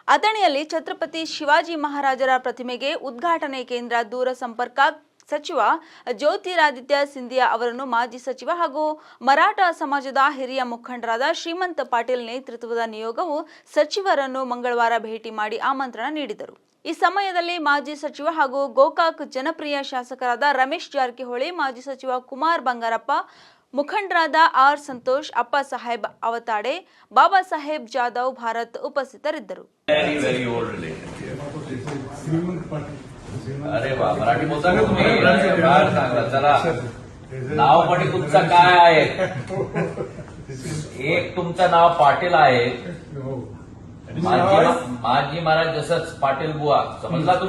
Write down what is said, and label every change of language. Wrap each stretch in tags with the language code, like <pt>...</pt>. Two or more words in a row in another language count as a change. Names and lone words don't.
<kn>ಅಥಣಿಯಲ್ಲಿ ಛತ್ರಪತಿ ಶಿವಾಜಿ ಮಹಾರಾಜರ ಪ್ರತಿಮೆಗೆ ಉದ್ಘಾಟನೆ ಕೇಂದ್ರ ದೂರ ಸಂಪರ್ಕ ಸಚಿವ ಜ್ಯೋತಿರಾದಿತ್ಯ ಸಿಂಧಿಯಾ ಅವರನ್ನು ಮಾಜಿ ಸಚಿವ ಹಾಗೂ ಮರಾಠ ಸಮಾಜದ ಹಿರಿಯ ಮುಖಂಡರಾದ ಶ್ರೀಮಂತ ಪಾಟೀಲ್ ನೇತೃತ್ವದ ನಿಯೋಗವು ಸಚಿವರನ್ನು ಮಂಗಳವಾರ ಭೇಟಿ ಮಾಡಿ ಆಮಂತ್ರಣ ನೀಡಿದರು. ಈ ಸಮಯದಲ್ಲಿ ಮಾಜಿ ಸಚಿವ ಹಾಗೂ ಗೋಕಾಕ್ ಜನಪ್ರಿಯ ಶಾಸಕರಾದ ರಮೇಶ್ ಜಾರಕಿಹೊಳಿ, ಮಾಜಿ ಸಚಿವ ಕುಮಾರ್ ಬಂಗಾರಪ್ಪ, ಮುಖಂಡರಾದ ಆರ್ ಸಂತೋಷ್, ಅಪ್ಪ ಸಾಹೇಬ್ ಅವತಾಡೆ, ಬಾಬಾ ಸಾಹೇಬ್ ಜಾಧವ್ ಭಾರತ್ ಉಪಸ್ಥಿತರಿದ್ದರು.</kn> <mr>अरे वा, मराठी बोलता का तुम्ही? फार चांगला. चला, नाव पण तुमचं काय आहे? एक तुमचं नाव पाटील आहे, माजी महाराज जसंच पाटील बुवा, समजला तुम्ही?</mr>